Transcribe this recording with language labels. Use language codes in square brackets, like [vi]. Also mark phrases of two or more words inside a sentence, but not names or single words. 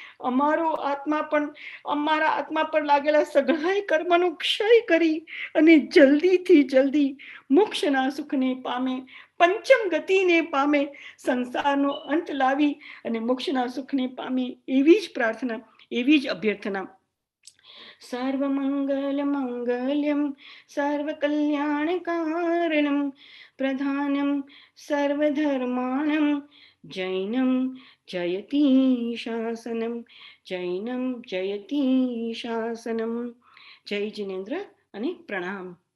[gu] અમારા આત્મા પર લાગેલા સઘળાય કર્મનો ક્ષય કરી અને જલ્દીથી જલ્દી મોક્ષના સુખને પામે, પંચમ ગતિને પામે, સંસારનો અંત લાવી અને મોક્ષના સુખને પામે, એવી જ પ્રાર્થના, એવી જ અભ્યર્થના. [sa] सर्वमंगल मंगल्यम सर्वकल्याणकारणम प्रधानम सर्वधर्माणम जैनम जयति शासनम, जैनम जयति शासनम, જૈનમ જયતિ શાસનમ. [gu] જય જિનેન્દ્ર અને પ્રણામ.